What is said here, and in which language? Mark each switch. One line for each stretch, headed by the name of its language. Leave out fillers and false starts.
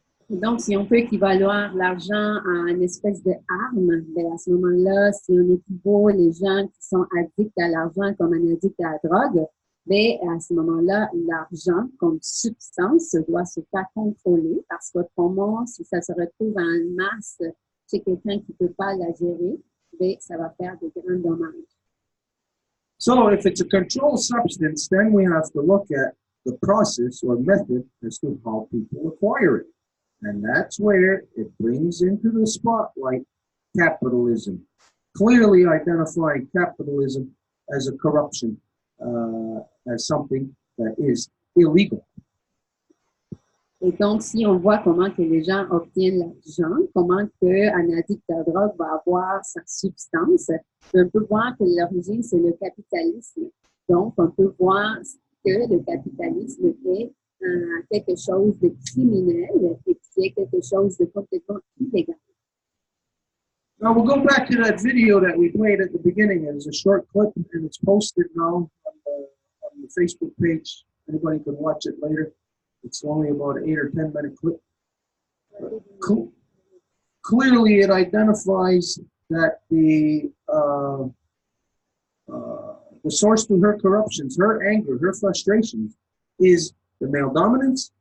French: Et donc, si on peut équivaloir l'argent à une espèce de arme, ben à ce moment-là, si on équivaut les gens qui sont addicts à l'argent comme un addict à la drogue, ben à ce moment-là, l'argent comme substance doit se faire contrôler parce qu'autrement, si ça se retrouve en masse chez quelqu'un qui ne peut pas la gérer, ben ça va faire de grands dommages.
English: So if it's a controlled substance, then we have to look at the process or method as to how people acquire it. And that's where it brings into the spotlight capitalism, clearly identifying capitalism as a corruption, as something that is illegal.
French: Et donc, si on voit comment que les gens obtiennent l'argent, comment qu'un addict à la drogue va avoir sa substance, on peut voir que l'origine, c'est le capitalisme. Donc, on peut voir que le capitalisme est quelque chose de criminel et qui est quelque chose de complètement illégal.
English: Now we'll go back to that video that we played at the beginning. It was a short clip and it's posted now on the Facebook page. Anybody can watch it later. It's only about an 8 or 10 minute clip. Clearly it identifies that the source to her corruptions, her anger, her frustrations is the male dominance.